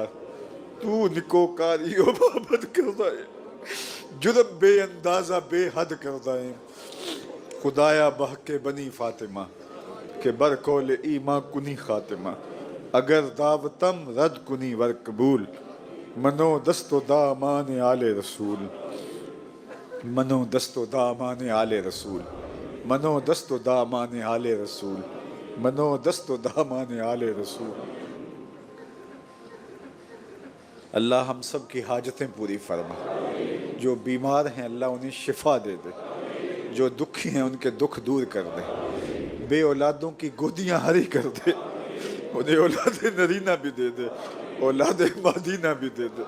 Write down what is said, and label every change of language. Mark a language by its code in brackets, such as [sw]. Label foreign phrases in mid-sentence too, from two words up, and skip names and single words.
[fa] تو نکوکاری و بابت کردہ ہے، جرم بے اندازہ بے حد کردہ ہے. خدایا بحق بنی فاطمہ کہ برکول ایماں کنی خاتمہ. اگر دعوتم رد کنی ور قبول، منو دست و دامان آل رسول. منو دست و دامان آل رسول، منو دست و دامان آل رسول، منو دست و دامان آل رسول. [ur] اللہ ہم سب کی حاجتیں پوری فرما. جو بیمار ہیں اللہ انہیں شفا دے دے، جو دکھی ہیں ان کے دکھ دور کر دے. بے اولادوں کی گودیاں ہری کر دے، انہیں اولاد نرینہ بھی دے دے، اولاد مادینہ بھی دے دے.